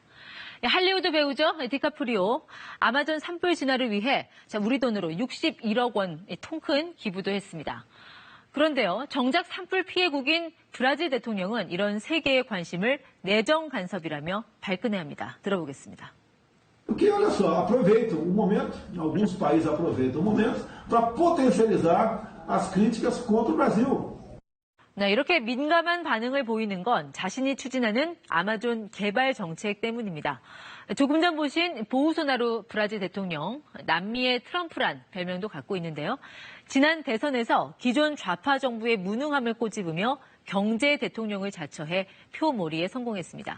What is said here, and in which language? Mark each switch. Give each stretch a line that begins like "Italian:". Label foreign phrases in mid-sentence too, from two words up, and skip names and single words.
Korean: 할리우드 배우죠. 디카프리오 아마존 산불 진화를 위해 우리 돈으로 61억 원 통큰 기부도 했습니다. 그런데요, 정작 산불 피해국인 브라질 대통령은 이런 세계의 관심을 내정 간섭이라며 발끈해합니다. 들어보겠습니다.
Portuguese: Porque, olha só, aproveitam o momento, alguns países aproveitam o momento para potencializar as críticas contra o Brasil.
Korean: 네, 이렇게 민감한 반응을 보이는 건 자신이 추진하는 아마존 개발 정책 때문입니다. 조금 전 보신 보우소나루 브라질 대통령, 남미의 트럼프란 별명도 갖고 있는데요. 지난 대선에서 기존 좌파 정부의 무능함을 꼬집으며 경제 대통령을 자처해 표몰이에 성공했습니다.